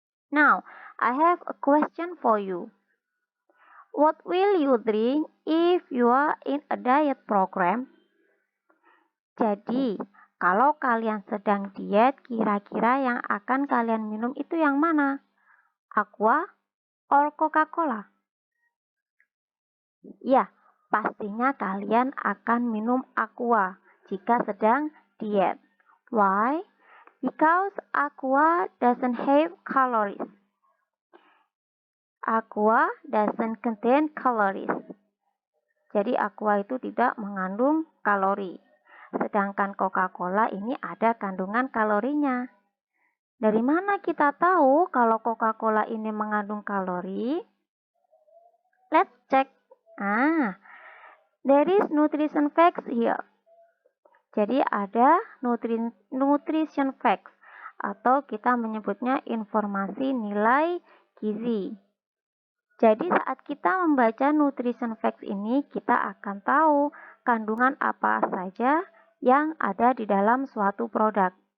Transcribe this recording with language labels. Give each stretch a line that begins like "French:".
English: Now, I have a question for you. What will you drink if you are in a diet program?
Indonesian: Jadi, kalau kalian sedang diet, kira-kira yang akan kalian minum itu yang mana?
English: Aqua or Coca-Cola?
Indonesian: Ya, pastinya kalian akan minum Aqua jika sedang diet. Why?
English: Because Aqua doesn't have calories. Aqua doesn't contain calories.
Indonesian: Jadi Aqua itu tidak mengandung kalori. Sedangkan Coca-Cola ini ada kandungan kalorinya. Dari mana kita tahu kalau Coca-Cola ini mengandung kalori?
English: Let's check. There is nutrition facts here.
Indonesian: Jadi ada nutrition facts atau kita menyebutnya informasi nilai gizi. Jadi saat kita membaca nutrition facts ini, kita akan tahu kandungan apa saja yang ada di dalam suatu produk.